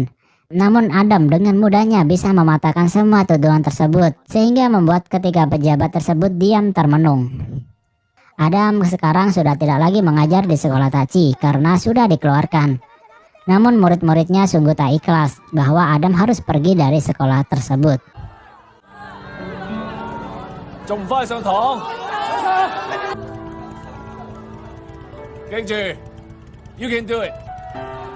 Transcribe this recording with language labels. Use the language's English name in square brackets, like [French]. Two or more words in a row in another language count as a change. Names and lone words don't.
[Indonesian] Namun Adam dengan mudahnya bisa mematahkan semua tuduhan tersebut sehingga membuat ketiga pejabat tersebut diam termenung. Adam sekarang sudah tidak lagi mengajar di sekolah Tachi karena sudah dikeluarkan. Namun murid-muridnya sungguh tak ikhlas bahwa Adam harus pergi dari sekolah tersebut. [Cantonese] 仲唔快上堂？ [English] 記住 ，you can do it。